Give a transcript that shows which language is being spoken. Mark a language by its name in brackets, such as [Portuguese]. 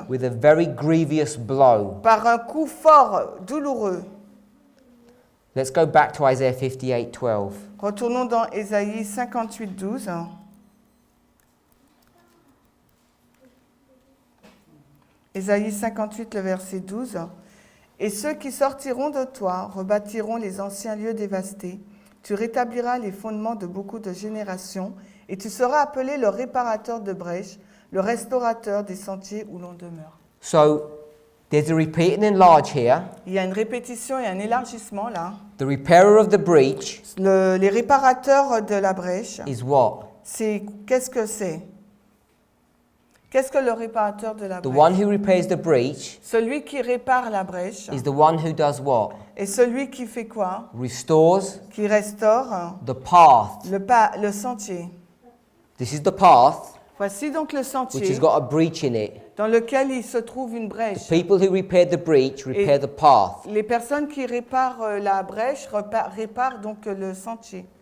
[English] with a very grievous blow. [French] par un coup fort, douloureux. [English] Let's go back to Isaiah 58:12. [French] Retournons dans Ésaïe 58, 12. Ésaïe 58, le verset 12. Et ceux qui sortiront de toi rebâtiront les anciens lieux dévastés. Tu rétabliras les fondements de beaucoup de générations et tu seras appelé le réparateur de brèches, le restaurateur des sentiers où l'on demeure. [English] So there's a repeat and enlarge here. [French] Il y a une répétition et un élargissement là. [English] The repairer of the breach [French] Les réparateurs de la brèche, [English] is what? [French] qu'est-ce que c'est? Qu'est-ce que le réparateur de la [English] The [French] brèche? [English] one who repairs the breach [French] Celui qui répare la brèche. [English] is the one who does what? [French] Et celui qui fait quoi? [English] Restores [French] Qui restaure [English] the path. [French] le sentier. [English] This is the path [French] Voici donc le [English] which [French] sentier [English] has got a breach in it. [French] dans lequel il se trouve une [English] The [French] brèche. [English] people who repaired the breach repair the path. [French] Les personnes qui réparent la brèche réparent donc le sentier.